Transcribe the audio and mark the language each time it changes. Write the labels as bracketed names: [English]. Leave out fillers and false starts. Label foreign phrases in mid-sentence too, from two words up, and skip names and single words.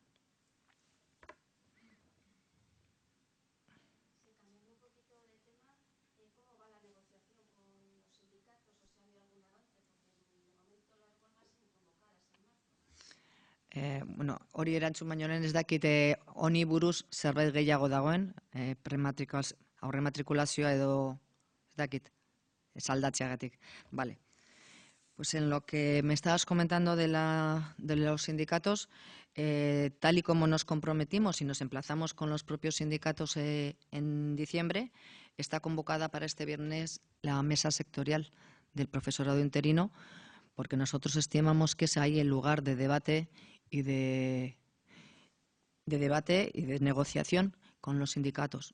[Basque] Bueno, hori erantzun baino lehen ez dakit honi buruz zerbait gehiago dagoen, aurrematrikulazioa edo ez dakit, saldatzeagatik. [Spanish] Vale. Pues en lo que me estabas comentando de los sindicatos, tal y como nos comprometimos y nos emplazamos con los propios sindicatos en diciembre, está convocada para este viernes la mesa sectorial del profesorado interino, porque nosotros estimamos que es ahí el lugar de debate y de negociación con los sindicatos.